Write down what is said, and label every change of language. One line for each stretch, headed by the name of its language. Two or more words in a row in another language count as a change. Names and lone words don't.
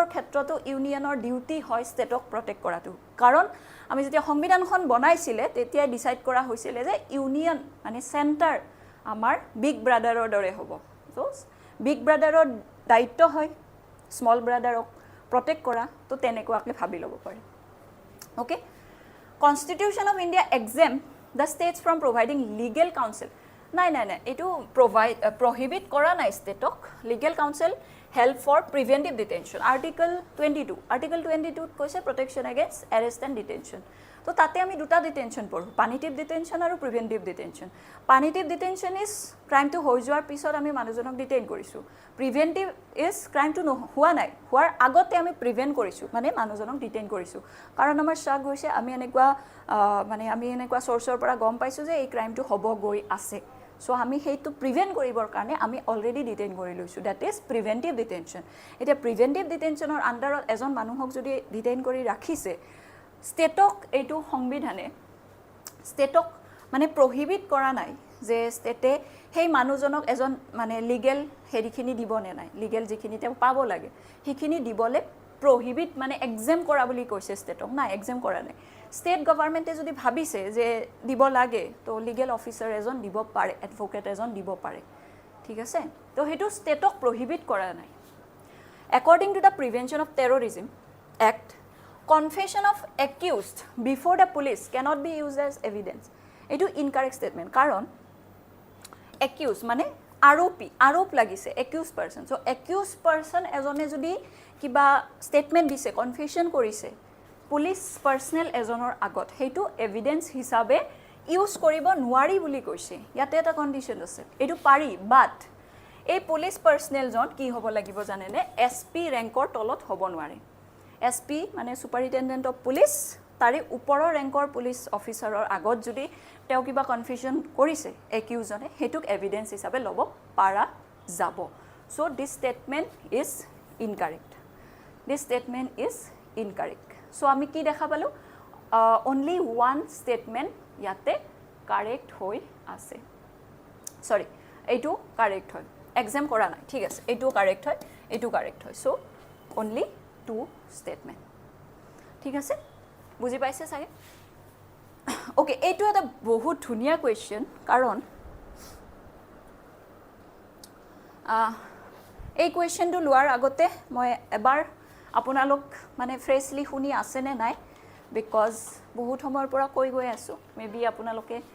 Assamese: ক্ষেত্ৰতো ইউনিয়নৰ ডিউটি হয় ষ্টেটক প্ৰটেক্ট কৰাটো কাৰণ আমি যেতিয়া সংবিধানখন বনাইছিলে তেতিয়া ডিসাইড কৰা হৈছিল যে ইউনিয়ন মানে সেন্টাৰ আমাৰ বিগ ব্ৰাদাৰৰ দৰে হ'ব সো বিগ ব্ৰাদাৰৰ দায়িত্ব হয় স্মল ব্ৰাদাৰক প্ৰটেক্ট কৰা তো তেনেকুৱাকৈ ভাবি ল'ব পাৰে ওকে কনষ্টিটিউশন অফ ইণ্ডিয়া
English: exempt the states from providing legal counsel
Assamese: নাই এটো prohibit কৰা নাই ষ্টেটক
English: legal counsel help for preventive detention article
Assamese: 22 ত কৈছে
English: protection against arrest and detention
Assamese: তো তাতে আমি দুটা ডিটেনশন পঢ়ো
English: punitive detention
Assamese: আৰু
English: preventive detention punitive detention is crime to
Assamese: হৈ যোৱাৰ পিছত আমি মানুহজনক ডিটেইন কৰিছো
English: preventive is crime to
Assamese: হোৱা নাই হোৱাৰ আগতে আমি প্ৰিভেন্ট কৰিছো মানে মানুহজনক ডিটেইন কৰিছো কাৰণ আমাৰ শাক হৈছে আমি এনেকুৱা সোৰ্সৰ পৰা গম পাইছো যে এই ক্ৰাইমটো হ'ব গৈ আছে So আমি হেইটো প্ৰিভেন্ট কৰিবৰ কাৰণে আমি অলৰেডি ডিটেইন কৰি লৈছো
English: that is preventive detention
Assamese: এটা প্ৰিভেন্টিভ ডিটেনশনৰ আন্ডাৰত এজন মানুহক যদি ডিটেইন কৰি ৰাখিছে ষ্টেটক এইটো সংবিধানে ষ্টেটক মানে প্ৰহিবিট কৰা নাই যে ষ্টেটে হেই মানুহজনক এজন মানে লিগেল হেৰিখিনি দিব নে নাই লিগেল যিখিনি তেওঁ পাব লাগে হিখিনি দিবলে প্ৰহিবিট মানে এক্সেম কৰা বুলি কৈছে ষ্টেটক না এক্সেম কৰা নাই
English: state government
Assamese: যদি ভাবিছে যে দিব লাগে তো
English: legal officer
Assamese: এজন দিব পাৰে এডভোকেট এজন দিব পাৰে ঠিক আছে তো হেতু ষ্টেটক প্ৰহিবিট কৰা নাই
English: according to the prevention of terrorism act confession of accused before the police cannot be used as evidence
Assamese: এটো
English: incorrect statement
Assamese: কাৰণ accused মানে আৰোপ লাগিছে
English: accused person
Assamese: so
English: accused person
Assamese: এজনে যদি কিবা statement দিছে confession কৰিছে
English: police personnel
Assamese: এজনৰ আগত হেতু এভিডেন্স হিসাবে ইউজ কৰিব নোৱাৰি বুলি কৈছে ইয়াতে এটা কন্ডিশন আছে এটো পাৰি বাট এই
English: police personnel
Assamese: জন কি হ'ব লাগিব জানেনে এসপি ৰেংকৰ তলত হ'ব নোৱাৰে এসপি মানে
English: superintendent of police
Assamese: তাৰে ওপৰৰ ৰেংকৰ পুলিশ অফিচাৰৰ আগত যদি তেওঁ কিবা কনফিউজন কৰিছে একিউজনে হেতুক এভিডেন্স হিসাবে লব পাৰা যাব
English: so this statement is
Assamese: ইনকাৰেক্ট So আমি কি দেখা পালো
English: only one statement
Assamese: ইয়াতে কারেক্ট হৈ আছে সরি এইটো কারেক্ট হয় এক্সাম কৰা নাই ঠিক আছে এইটো কারেক্ট হয় সো
English: only two statement
Assamese: ঠিক আছে বুজি পাইছে সাগে ওকে এইটো এটা বহুত ধুনিয়া কোৱেশ্চন কাৰণ এই কোৱেশ্চনটো লোৱাৰ আগতে মই এবাৰ আপোনালোক মানে ফ্ৰেশলি শুনি আছে নে নাই বিকজ বহুত সময়ৰ পৰা কৈ গৈ আছো মেবি আপোনালোকে